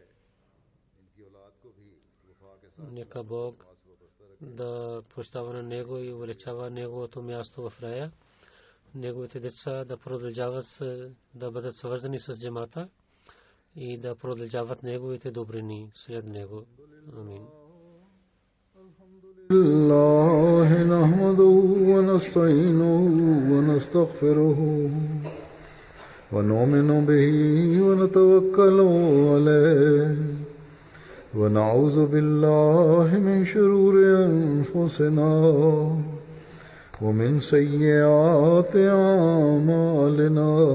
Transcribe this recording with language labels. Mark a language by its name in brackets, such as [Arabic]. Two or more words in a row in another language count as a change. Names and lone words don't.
[Bulgarian] Нека Бог да прощава на него и увеличава неговото място в рая. Неговите деца да продължават да бъдат свързани с джамата и да продължават неговите добрини след него. Амин. [Arabic] الله نحمده ونستعينه ونستغفره ونؤمن به ونتوكل عليه ونعوذ بالله من شرور أنفسنا ومن سيئات أعمالنا